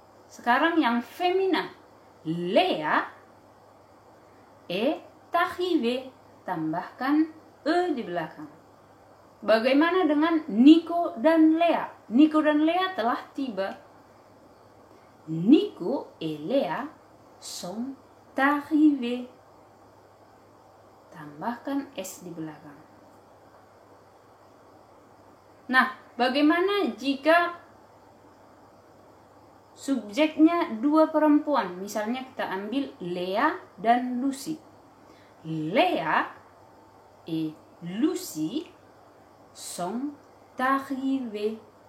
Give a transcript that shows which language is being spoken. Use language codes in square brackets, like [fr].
[id] Sekarang yang femina, [fr] Lea est arrivée. [id] Tambahkan e di belakang. Bagaimana dengan Nico dan Lea? Nico dan Lea telah tiba. [fr] Nico et Lea sont arrivés. [id] Tambahkan s di belakang. Nah, bagaimana jika subjeknya dua perempuan? Misalnya kita ambil Lea dan Lucy. [fr] Lea et Lucy sont arrivés.